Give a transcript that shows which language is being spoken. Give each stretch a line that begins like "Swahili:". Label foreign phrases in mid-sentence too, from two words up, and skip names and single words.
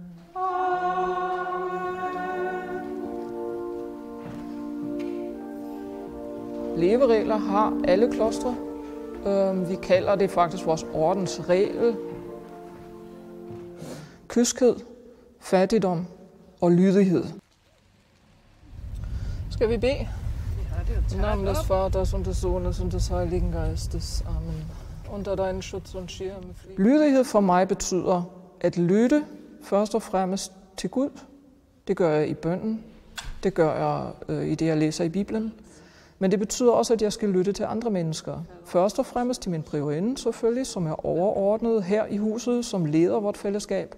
Danish: Leveregler har alle klostre. Vi kalder det faktisk vores ordensregel. Kyskhed, fattigdom og lydighed. Skal vi bede?
German: Im Namen des Vaters und des Sohnes und des Heiligen Geistes. Amen. Unter deinen Schutz und Schirm.
Danish: Lydighed for mig betyder at lytte først og fremmest til Gud. Det gør jeg i bønnen. Det gør jeg i det, jeg læser i Bibelen. Men det betyder også, at jeg skal lytte til andre mennesker. Først og fremmest til min priorinde selvfølgelig, som er overordnet her i huset, som leder vort fællesskab.